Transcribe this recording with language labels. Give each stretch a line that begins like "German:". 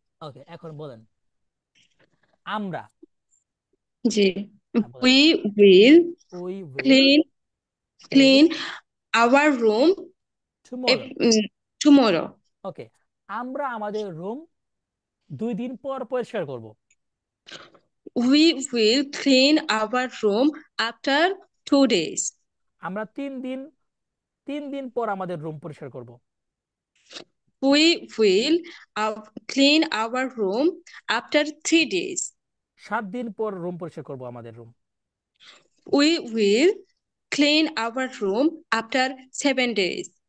Bangla: ওকে, এখন বলেন আমরা, জি বলেন
English: we will we will clean clean our room tomorrow. tomorrow
Bangla: ওকে, আমরা আমাদের রুম 2 দিন পর পরিষ্কার করব।
English: we will clean our room after 2 days
Bangla: আমরা 3 দিন পর আমাদের রুম পরিষ্কার করব।
English: we will clean our room after 3 days
Bangla: 7 দিন পর রুম পরিষ্কার করব আমাদের room.
English: we will clean our room after 7 days